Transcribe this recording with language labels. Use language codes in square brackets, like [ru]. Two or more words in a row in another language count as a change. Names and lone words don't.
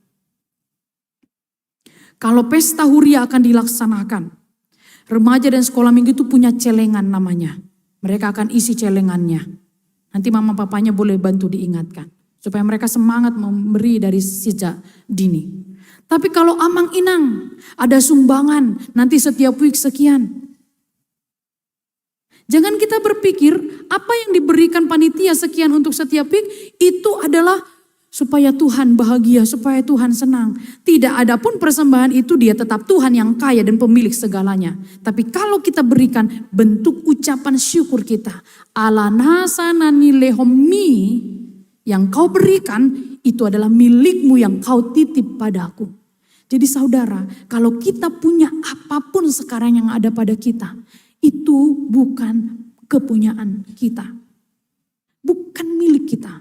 [id] Kalau pesta huria akan dilaksanakan, remaja dan sekolah minggu itu punya celengan namanya. Mereka akan isi celengannya. Nanti mama papanya boleh bantu diingatkan. Supaya mereka semangat memberi dari sejak dini. Tapi kalau amang-inang, ada sumbangan, nanti setiap week sekian. Jangan kita berpikir apa yang diberikan panitia sekian untuk setiap week itu adalah supaya Tuhan bahagia, supaya Tuhan senang. Tidak ada pun persembahan itu dia tetap Tuhan yang kaya dan pemilik segalanya. Tapi kalau kita berikan bentuk ucapan syukur kita. [bbc] Ala nasanani lehomi [id] yang kau berikan itu adalah milikmu yang kau titip padaku. Jadi saudara, kalau kita punya apapun sekarang yang ada pada kita, itu bukan kepunyaan kita. Bukan milik kita.